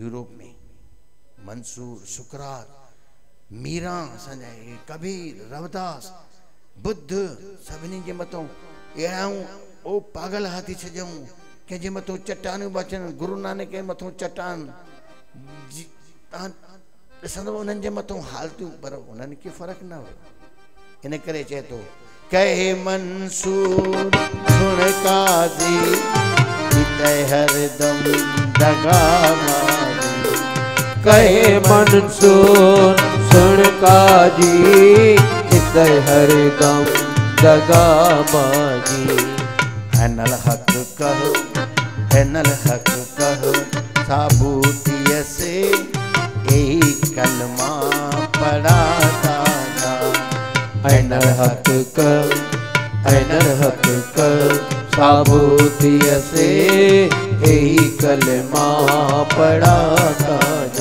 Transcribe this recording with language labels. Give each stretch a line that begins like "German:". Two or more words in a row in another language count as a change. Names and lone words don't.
Sindhi: यूरोप में मंसूर, सुकरात, मीरा असांजा कबीर रविदास बुद्ध सभिनी जे मथों अहिड़ाऊं ओ पागल हाथी छॾियऊं कंहिंजे मथों चट्टानूं बचनि गुरु नानक जे मथों चट्टान तव्हां ॾिसंदव उन्हनि जे मथों हालतूं पर उन्हनि खे फ़र्क़ु न हुयो इन करे चए थो
Hindi: कहे मंसूर सुन काज़ी हरदम दगाबाजी कहे मंसूर सुन काजी हरदम दगाबाजी हैनल हक कहो साबूतिय से यही कलमा पढ़ा दादा हैनल हक साबूतिय से यही कलमा पढ़ाता जा